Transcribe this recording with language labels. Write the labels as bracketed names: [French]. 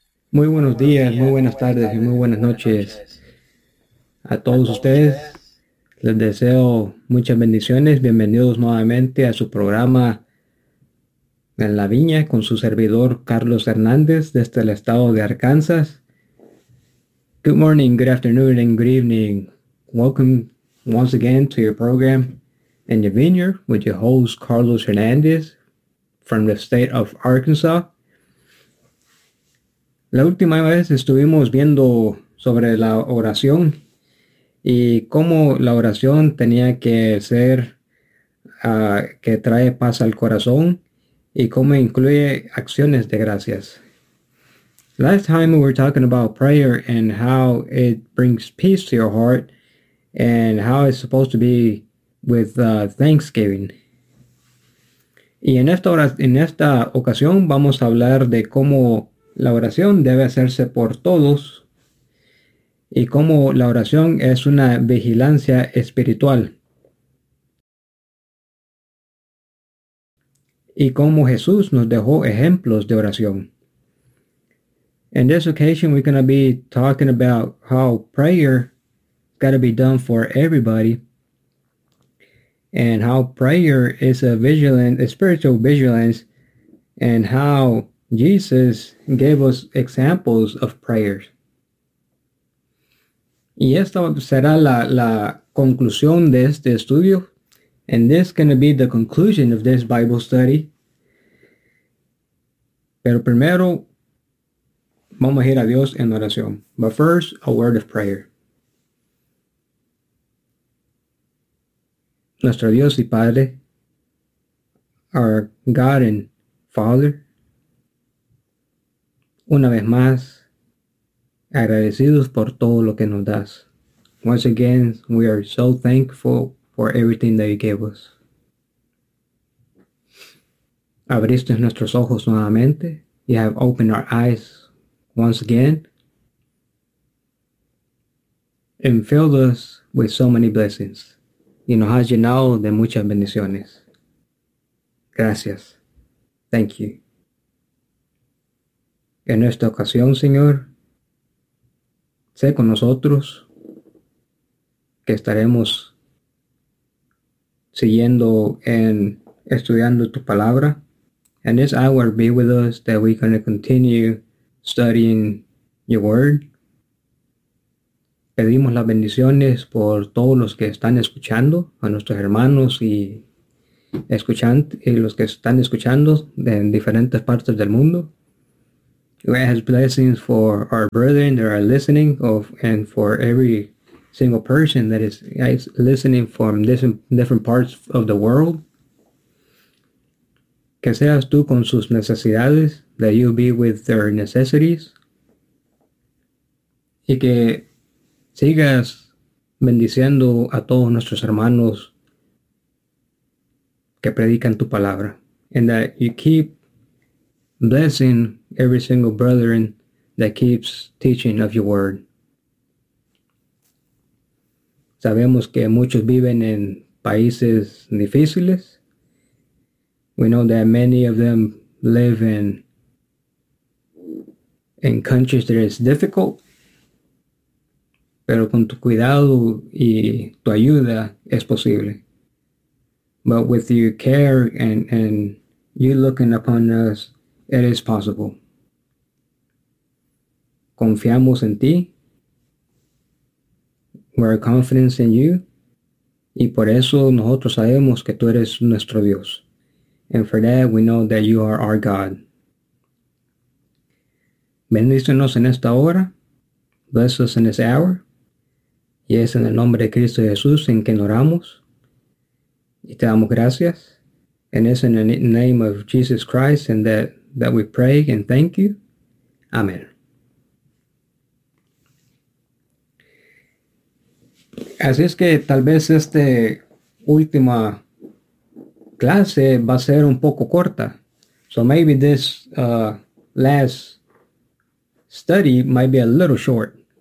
[Spanish] Muy buenos días, muy buenas tardes y muy buenas noches a todos ustedes. Les deseo muchas bendiciones. Bienvenidos nuevamente a su programa en la Viña con su servidor Carlos Hernández desde el estado de Arkansas. [English] Good morning, good afternoon, and good evening. Welcome once again to your program in the Vineyard with your host Carlos Hernández from the state of Arkansas. [Spanish] La última vez estuvimos viendo sobre la oración y cómo la oración tenía que ser que trae paz al corazón y cómo incluye acciones de gracias. [English] Last time we were talking about prayer and how it brings peace to your heart and how it's supposed to be with thanksgiving. [Spanish] Y en esta ocasión vamos a hablar de cómo la oración debe hacerse por todos y cómo la oración es una vigilancia espiritual y cómo Jesús nos dejó ejemplos de oración. [English] In this occasion, we're going to be talking about how prayer got to be done for everybody and how prayer is a spiritual vigilance and how Jesus gave us examples of prayers. [Spanish] Y esta será la conclusión de este estudio. [English] And this is going to be the conclusion of this Bible study. [Spanish] Pero primero, vamos a ir a Dios en oración. [English] But first, a word of prayer. [Spanish] Nuestro Dios y Padre, [English] our God and Father, [Spanish] una vez más, agradecidos por todo lo que nos das. [English] Once again, we are so thankful for everything that you gave us. [Spanish] Abriste nuestros ojos nuevamente. [English] You have opened our eyes once again. And filled us with so many blessings. [Spanish] Y nos has llenado de muchas bendiciones. Gracias. [English] Thank you. [Spanish] En esta ocasión, Señor, sé con nosotros que estaremos siguiendo en estudiando tu palabra. [English] And this hour be with us that we're going to continue studying your word. [Spanish] Pedimos las bendiciones por todos los que están escuchando, a nuestros hermanos y los que están escuchando en diferentes partes del mundo. [English] We ask blessings for our brethren that are listening of, and for every single person that is listening from different parts of the world. [Spanish] Que seas tú con sus necesidades, [English] that you be with their necessities. [Spanish] Y que sigas bendiciendo a todos nuestros hermanos que predican tu palabra. [English] And that you keep blessing every single brethren that keeps teaching of your word. [Spanish] Sabemos que muchos viven en países difíciles [English] We know that many of them live in countries that is difficult. [Spanish] Pero con tu cuidado y tu ayuda es posible. [English] But with your care and you looking upon us, it is possible. [Spanish] Confiamos en ti. [English] We're confident in you. [Spanish] Y por eso nosotros sabemos que tú eres nuestro Dios. [English] And for that, we know that you are our God. [Spanish] Bendícenos en esta hora. [English] Bless us in this hour. [Spanish] Y es en el nombre de Cristo Jesús en que oramos. Y te damos gracias. [English] And it's in the name of Jesus Christ and that we pray and thank you. Amen. [Spanish] Así es que tal vez esta última clase va a ser un poco corta. [English] So maybe this last study might be a little short.